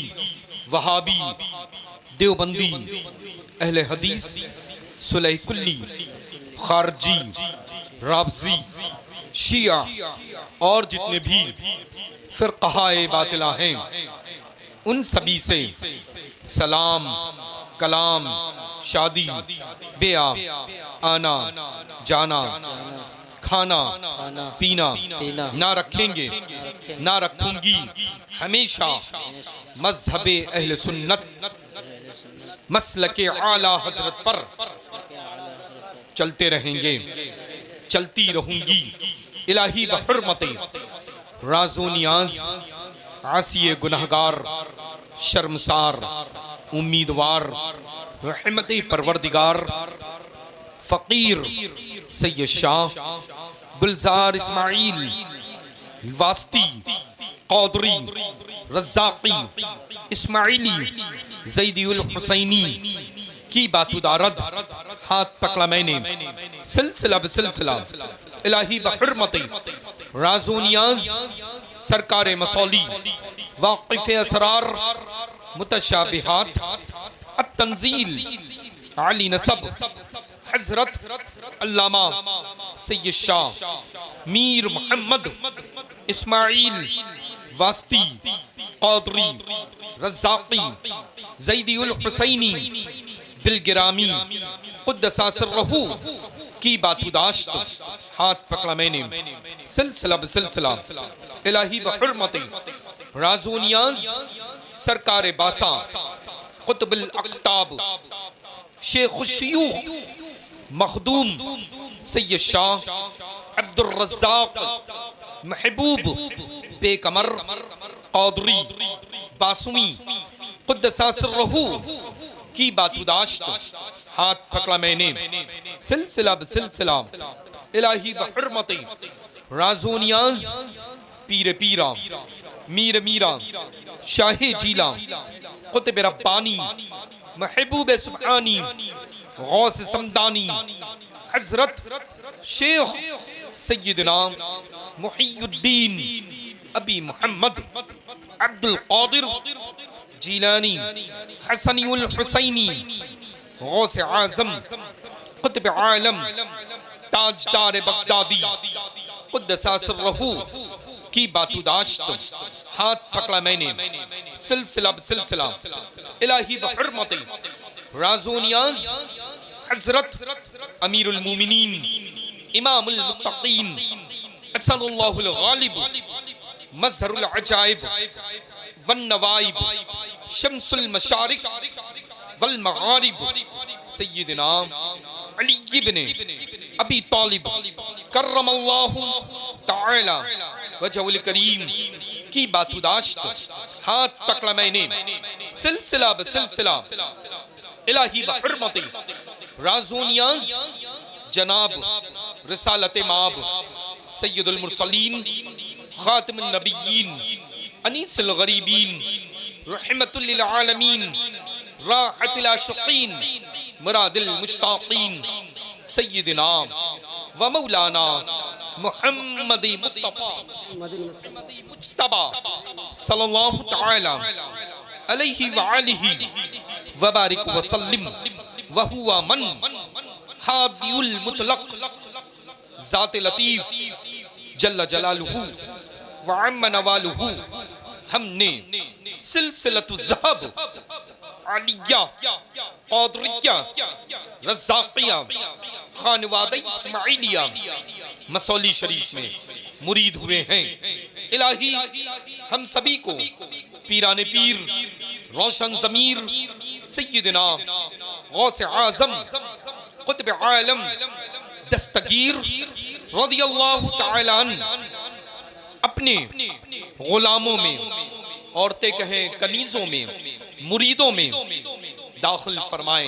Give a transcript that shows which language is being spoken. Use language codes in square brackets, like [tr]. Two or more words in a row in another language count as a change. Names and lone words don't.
[hi] वहाबी देवबंदी अहले हदीस सुलह कुल्ली खारजी राबजी शिया और जितने भी फिरक़ाए बातिला हैं उन सभी से सलाम कलाम शादी ब्याह आना जाना खाना पीना ना रखेंगे ना रखूंगी। हमेशा मज़हबे अहले सुन्नत मसलके आला हजरत पर चलते रहेंगे, चलती रहूंगी। इलाही बहुर्मते राज़ो नियाज़ आसिए गुनहगार शर्मसार उम्मीदवार रहमत परवरदिगार फ़कीर सैयद शाह गुलजार इस्माइल वास्ती कौदरी रज़ाक़ी इस्माइली ज़ैदी हुसैनी की बातुदारद हाथ पकड़ा मैंने सिलसिला बसिलसिला इलाही बहुर्मते राज़ो नियाज़ सरकार मसौली वाक़िफ़ असरार मुतशाबिहात अत-तंज़ील आली नसब हज़रत अल्लामा सैयद शाह मीर मोहम्मद इस्माइल वास्ती कौदरी रज़ाक़ी ज़ैदी हुसैनी बिलगिरामी [ar] قدس سره [hi] की बातुदाश्त हाथ पकड़ा मैंने सिलसिला बसिलसिला इलाही बहुर्मते राज़ो नियाज़ सरकार बासा क़ुतबुल अक़ताब शेख़ुश शयूख़ मखदूम सैयद शाह अब्दुर रज़्ज़ाक़ महबूब बेकमर कौदरी बासुमी [ar] قدس سره [hi] की बातुदाश्त हाथ पकड़ा मैंने सिलसिला बसिलसिला इलाही बहुर्मते राज़ो नियाज़ पीर पीरा मीर मीरा शाहे जीला क़ुतब रब्बानी महबूब सुब्हानी गौस समदानी हज़रत शेख सय्यदना मुहियुद्दीन अबी मोहम्मद अब्दुल क़ादिर जीलानी हसनीउल हुसैनी गौस आज़म क़ुतब आलम ताजदार बगदादी [ar] قدس سره [hi] की बातुदाश्त हाथ पकड़ा मैंने सिलसिला बसिलसिला इलाही बहुर्मते राज़ो नियाज़ हज़रत अमीरुल मोमिनीन इमामुल मुत्तक़ीन असदुल्लाहुल गालिब मज़हरुल अजाइब [ar] والنوائب شمس المشارق والمغارب [hi] सय्यदना अली इब्न अबी तालिब [ar] كرم الله تعالى وجهه الكريم [hi] की बातुदाश्त हाथ पकड़ा मैंने सिलसिला बसिलसिला इलाही बहुर्मते राज़ो नियाज़ जनाब रिसालत माब सय्यदुल मुरसलीन खातिमुन नबिय्यीन अनीसुल गरीबीन रहमतुल लिल आलमीन राहतुल आशिक़ीन मुरादिल मुश्ताक़ीन सय्यदना व मौलाना [ar] محمد مصطفى مجتبى صلى الله تعالى عليه وآله و بارك وسلم [hi] व हुवा मन हादियुल मुतलक ज़ात लतीफ़ [ar] جل جلاله وعم نواله, [hi] हमने सिलसिलतु ज़हब आलिया क़ादरिया रज़्ज़ाक़िया खानवादा इस्माइलिया मसौली शरीफ में मुरीद हुए हैं। इलाही हम सभी को पीराने पीर रोशन ज़मीर सय्यदना गौस आज़म क़ुत्ब आलम दस्तगीर [ar] رضي الله تعالى عنه [hi] अपने गुलामों में, औरतें कहें कनीज़ों में, मुरीदों में दाखिल फरमाएं।